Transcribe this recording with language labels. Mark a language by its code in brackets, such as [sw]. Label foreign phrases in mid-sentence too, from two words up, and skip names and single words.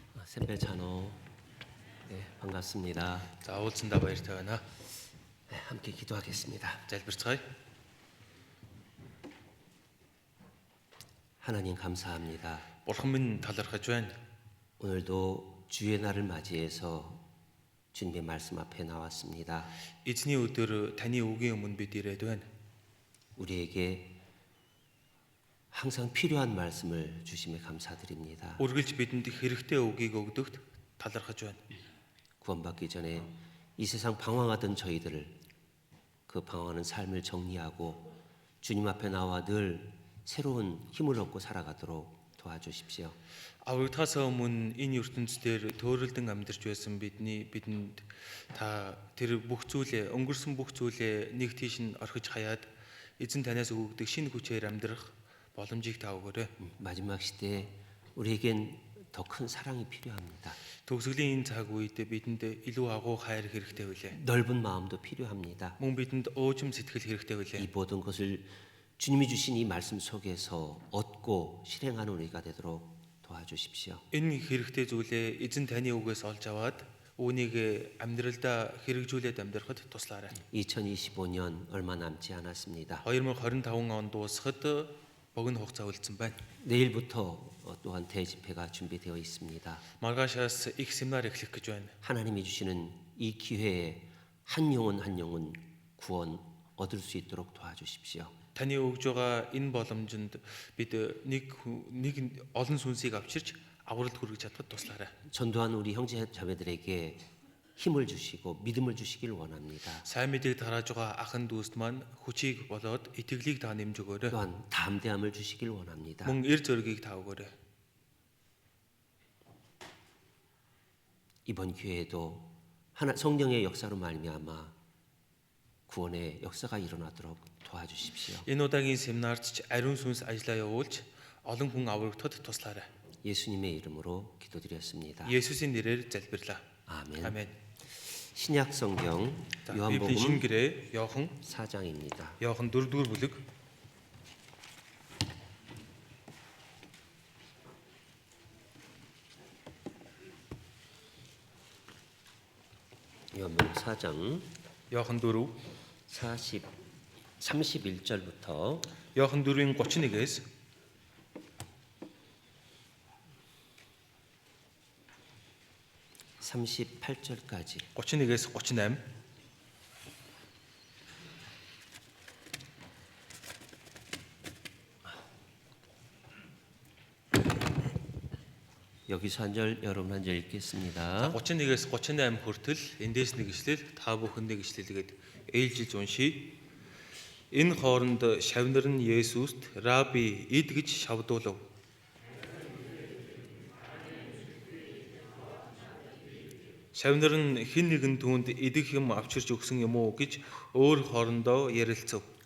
[ko] 샘배 찬호, 네, 반갑습니다. [mn] За уулзсандаа баяртай байна. [ko] 네, 함께 기도하겠습니다. [mn] Залбирцгаая. [ko] 하나님 감사합니다. [mn] Бурхан минь талархаж байна. [ko] 오늘도 주의 날을 맞이해서 주님의 말씀 앞에 나왔습니다. [mn] Эзний өдөр таны үгийн өмнө бид ирээд байна. [ko] 우리에게 항상 필요한 말씀을 주심에 감사드립니다. [mn] Үргэлж бидэнд хэрэгтэй үгийг өгдөгт талархаж байна. [ko] 구원받기 전에 이 세상 방황하던 저희들을 그 방황하는 삶을 정리하고 주님 앞에 나와 늘 새로운 힘을 얻고 살아가도록 도와주십시오. [mn] Аврагдахаас өмнө энэ ертөнцийн төөрөлдөн амьдарч байсан бидэнд та тэр бүх зүйлээ өнгөрсөн бүх зүйлээ нэг тийш нь орхиж хаяад эзэн танаас өгөгдөг шинэ хүчээр амьдрах боломжийг та өгөөрэй. [ko] 마지막 시대에 우리에겐 더 큰 사랑이 필요합니다. [mn] Төгсгөлийн энэ цаг үед бидэнд илүү агуу хайр хэрэгтэй байлээ. [ko] 넓은 마음도 필요합니다. [mn] Мөн бидэнд уужим сэтгэл хэрэгтэй байлээ. [ko] 이 모든 것을 주님이 주신 이 말씀 속에서 얻고 실행하는 우리가 되도록 도와주십시오. [mn] Энэ хэрэгтэй зүйлээ эзэн таны үгээс олж аваад үүнийг амьдралдаа хэрэгжүүлээд амьдрахад туслаарай. [ko] 2025년 얼마 남지 않았습니다. [mn] 2025 он дуусахад богино хугацаа үлдсэн байна. [ko] 내일부터 또한 대집회가 준비되어 있습니다. [mn] Маргаашаас их семинар эхлэх гэж байна. [ko] 하나님이 주시는 이 기회에 한 영혼 한 영혼 구원 얻을 수 있도록 도와주십시오. [mn] Таны өгж байгаа энэ боломжинд бид нэг олон сүнсийг авчирч авралт хүргэж чадахад туслаарай. [ko] 전도한 우리 형제 자매들에게 힘을 주시고 믿음을 주시길 원합니다. [mn] Сайн мэдээг тарааж байгаа ахын дүүст маань хүчийг болоод итгэлийг та нэмж өгөөрэй. [ko] 또한 담대함을 주시길 원합니다. [mn] Мөн эр зөргийг та өгөөрэй. [ko] 이번 기회에도 하나 성령의 역사로 말미암아 구원의 역사가 일어나도록 도와주십시오. [mn] Энэ удаагийн семинарт ч ариун сүнс ажиллаа явуулж олон хүн аврагдахад туслаарай. [ko] 예수님의 이름으로 기도드렸습니다. [mn] 예수스의 нэрээр залбирлаа. [ko] 아멘. 아멘. 신약 성경 [mn] Библийн [ko] 요한복음 [mn] шингэрээ Иохан [ko] 4장입니다. [mn] 4-р бүлэг. [ko] 요한복음 4장 [mn] Иохан 4 [ko] 31절부터 [mn] Иохан 4-ийн 31-ээс [ko] 38절까지 [mn] 31-ээс 38. [ko] 여기서 한 절 여러분 한 절 읽겠습니다. [mn] 31-ээс 38 хүртэл эндээс нэг ишлэл та бүхэн нэг ишлэлгээд ээлжилж уншийе. Энэ хооронд шавнар нь Есүст "Раби, ид" гэж шавдуулав. Шавнар нь хэн нэгэн түүнд идэх юм авчирч өгсөн юм уу гэж өөр хоорондоо ярилцав.